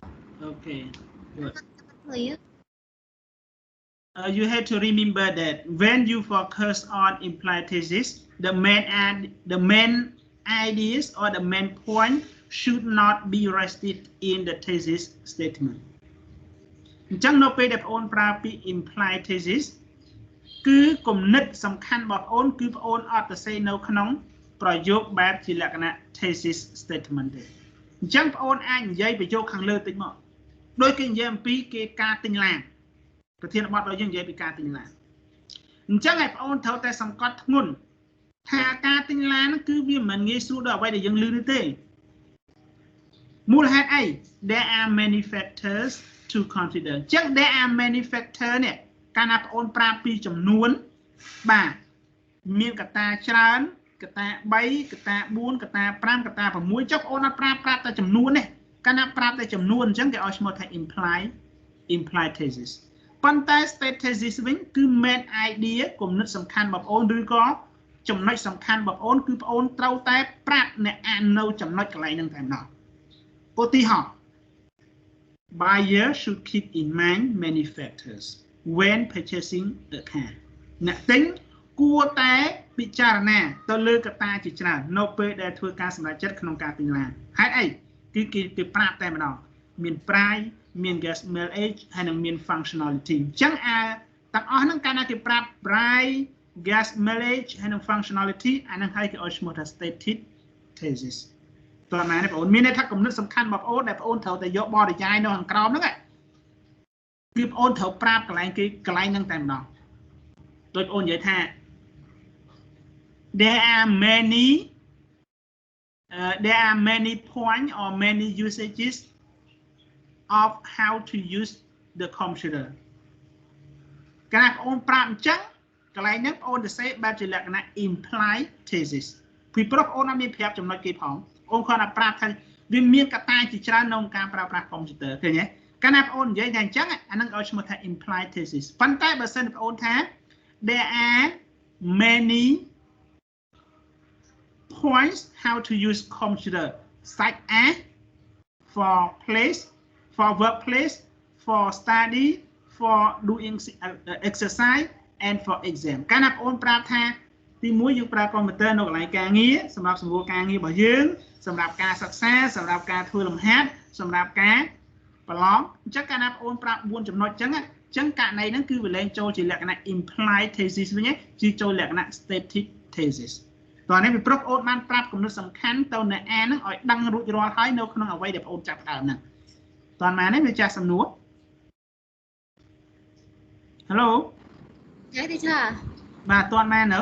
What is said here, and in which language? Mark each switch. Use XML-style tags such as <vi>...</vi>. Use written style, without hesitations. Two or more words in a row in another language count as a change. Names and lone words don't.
<en>okay good clear you have to remember that when you focus on implied thesis the main ideas or the main point should not be rested in the thesis statement</en> <km>អញ្ចឹងនៅពេលដែលបងអូនប្រើពាក្យ</km> <en>implied thesis</en> <km>គឺគំនិតសំខាន់របស់បងអូនគឺបងអូនអត់ទៅសេនៅក្នុងប្រយោគបែបជាលក្ខណៈ</km> <en>thesis statement</en> <km>ទេអញ្ចឹងបងអូនអាចនិយាយប្រយោគខាងលើតិចមក ដោយគេនិយាយអំពីគេការទិញឡានប្រធានបទរបស់យើងនិយាយពីការទិញឡានអញ្ចឹងឲ្យបងអូនត្រូវតែសង្កត់ធ្ងន់ថាការទិញឡានគឺវាមិនងាយស្រួលដល់អ្វីដែលយើងឮនេះទេមូលហេតុអី</km> <en>there are many factors to consider</en> <km>អញ្ចឹង</km> <en>there are many factor</en> <km>នេះកាល ណាបងអូនប្រាប់ពីចំនួនបាទមានកត្តាច្រើនកត្តា3កត្តា4កត្តា5កត្តា6ចុះបងអូនអត់ប្រាប់តែចំនួននេះកាលណាប្រាប់តែចំនួនអញ្ចឹងគេឲ្យឈ្មោះថា</km> <en>implied thesis</en> <km>ប៉ុន្តែ state thesis វិញគឺ</km> <en>main idea</en> <km>គំនិតសំខាន់របស់បងអូនឬក៏ចំណុចសំខាន់របស់បងអូនគឺបងអូនត្រូវតែប្រាប់អ្នកអាននៅចំណុចកន្លែងហ្នឹងតែម្ដងឧ</km> <en>ទាហរណ៍ buyer should keep in mind many factors when purchasing a car</en> <km>អ្នកទិញគួរតែពិចារណាទៅលើក ត្តាជាច្រើននៅពេលដែលធ្វើការសម្រេចចិត្តក្នុងការទិញឡានហេតុអីគឺ គេប្រាប់តែម្ដងមាន price មាន</km> <en>gas mileage</en> <km>ហើយនឹងមាន functionality អញ្ចឹងទាំងអស់ហ្នឹងកាលណាគេប្រាប់ price</km> <en>gas mileage</en> <km>ហើយនឹង functionality អាហ្នឹងហើយគេឲ្យឈ្មោះថា</km> <en>static thesis</en> <km>តើណាបងប្អូនមានន័យថាគំនិតសំខាន់របស់បងប្អូនដែលបងប្អូនត្រូវតែយកបរិយាយនៅខាងក្រោមហ្នឹងគឺបងអូនត្រូវប្រាប់កន្លែងគេកន្លែងហ្នឹងតែម្ដងដូចបងអូននិយាយថា there</km> <en>are many points or many usages of how to use the computer</en> <km>កាលបងអូនប្រាប់អញ្ចឹងកន្លែងហ្នឹងបងអូនទៅសេបែបជាលក្ខណៈ</km> <en>implied thesis</en> <km>ពីព្រោះបងអូនអត់មានប្រាប់ចំណុចគេផងបងគ្រាន់តែប្រាប់ថាវាមានកត្តាជាច្រើនក្នុងការប្រើប្រាស់ computer ឃើញទេកាលណាបងអូននិយាយថាអញ្ចឹងអាហ្នឹងឲ្យឈ្មោះថា</km> <en>implied thesis</en> <km>ប៉ុន្តែបើសិនបងអូនថា</km> <en>there are many points how to use computer such as for place for workplace for study for doing exercise and for exam</en> <km>កាលណាបងអូនប្រាប់ថាទី1 យើងប្រើ computer នៅកន្លែងការងារសម្រាប់សម្រួលការងាររបស់យើងសម្រាប់ការសិក្សាសម្រាប់ការធ្វើលំហាត់សម្រាប់ការប្រឡងអញ្ចឹងកាលណាបងអូនប្រាប់4ចំណុចអញ្ចឹងករណីហ្នឹងគឺវាលែងចូលជាលក្ខណៈ</km> <en>implied thesis</en> <km>វិញជាចូលលក្ខណៈ</km> <en>static thesis</en> <km>តោះនេះពីព្រោះបងអូនបានប្រាប់គំនិតសំខាន់ទៅនៅអាហ្នឹងឲ្យដឹងរួចរាល់ហើយនៅក្នុងអ្វីដែលបងអូនចាប់ផ្ដើមហ្នឹងតោះមកនេះវាចាស់សំណួរ Hello ចាទីចា បាទតន់មែននៅ</km>